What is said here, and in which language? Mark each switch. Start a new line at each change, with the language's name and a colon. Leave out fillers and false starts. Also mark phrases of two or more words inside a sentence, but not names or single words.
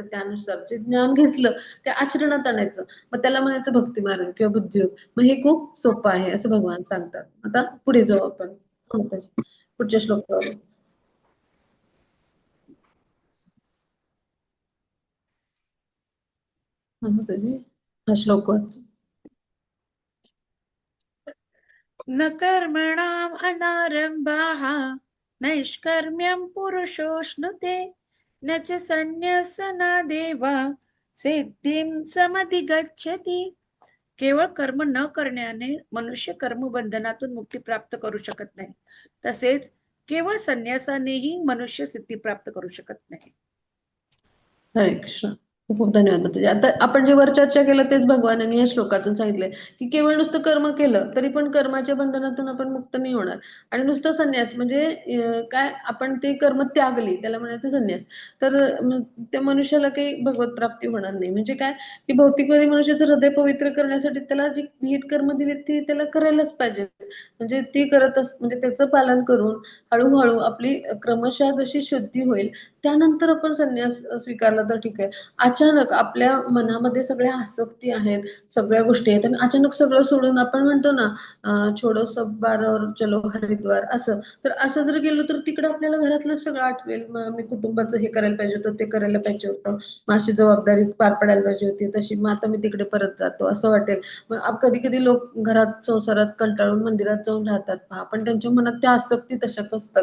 Marathi: त्यानुसार जे ज्ञान घेतलं ते आचरणात आणायचं, मग त्याला म्हणायचं भक्ती मार्ग किंवा बुद्धियोग. मग हे खूप सोपं आहे असं भगवान सांगतात. आता पुढे जाऊ आपण पुढच्या श्लोकावर. हा श्लोक वाच.
Sanskrit: न कर्मणाम् अनारंभाः नैष्कर्म्यं पुरुषोऽश्नुते न च संन्यसनादेवा सिद्धिं समधिगच्छति.
Marathi: केवळ कर्म न करण्याने मनुष्य कर्मबंधनातून मुक्ती प्राप्त करू शकत नाही. तसेच केवळ संन्यासानेही मनुष्य सिद्धी प्राप्त करू शकत नाही. हरे कृष्ण. खूप खूप धन्यवाद माताजी. आता आपण जे वर चर्चा केलं तेच भगवानांनी या श्लोकातून सांगितलंय की केवळ नुसतं कर्म केलं तरी पण कर्माच्या बंधनातून आपण मुक्त नाही होणार. आणि नुसतं संन्यास म्हणजे काय आपण ते कर्म त्यागली त्याला म्हणायचं संन्यास. तर त्या मनुष्याला काही भगवत प्राप्ती होणार नाही. म्हणजे काय की भौतिकवादी मनुष्याचं हृदय पवित्र करण्यासाठी त्याला जी विहित कर्म दिली ती त्याला करायलाच पाहिजे. म्हणजे ती म्हणजे त्याचं पालन करून हळूहळू आपली क्रमशः जशी शुद्धी होईल त्यानंतर आपण संन्यास स्वीकारला तर ठीक आहे. अचानक आपल्या मनामध्ये सगळ्या आसक्ती आहेत, सगळ्या गोष्टी आहेत आणि अचानक सगळं सोडून आपण म्हणतो ना
Hindi: छोडो सब बार और चलो हरिद्वार
Marathi: असं. तर असं जर गेलो तर तिकडे आपल्याला घरातलं सगळं आठवेल. मग मी कुटुंबाचं हे करायला पाहिजे होतं, ते करायला पाहिजे होतं. माझी जबाबदारी पार पडायला पाहिजे होती तशी. मग आता मी तिकडे परत जातो असं वाटेल. मग कधी कधी लोक घरात संसारात कंटाळून मंदिरात जाऊन राहतात पहा, पण त्यांच्या मनात त्या आसक्ती तशाच असतात.